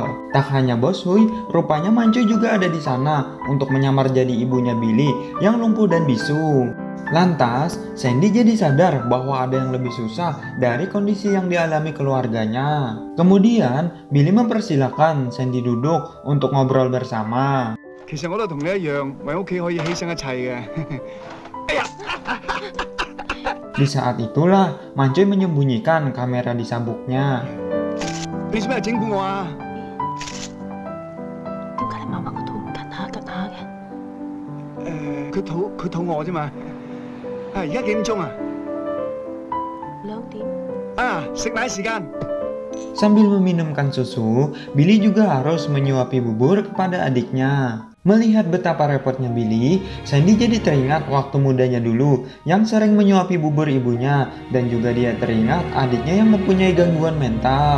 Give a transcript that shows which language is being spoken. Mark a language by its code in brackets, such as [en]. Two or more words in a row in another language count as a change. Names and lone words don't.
[id] Tak hanya Bos Hui, rupanya Mancu juga ada di sana untuk menyamar jadi ibunya Billy yang lumpuh dan bisu. Lantas, Sandy jadi sadar bahwa ada yang lebih susah dari kondisi yang dialami keluarganya. Kemudian, Billy mempersilahkan Sandy duduk untuk ngobrol bersama. [yue] 其實我都同你一樣，為屋企可以犧牲一切嘅。 [id] Di saat itulah, Mancoy menyembunyikan kamera di sabuknya. [yue] 你做咩整蠱我啊？點解你媽媽個肚拮下拮下嘅？佢肚餓啫嘛。而家幾點鐘啊？ 2點。食奶時間。 [id] Sambil meminumkan susu, Billy juga harus menyuapi bubur kepada adiknya. Melihat betapa repotnya Billy, Sandy jadi teringat waktu mudanya dulu yang sering menyuapi bubur ibunya, dan juga dia teringat adiknya yang mempunyai gangguan mental.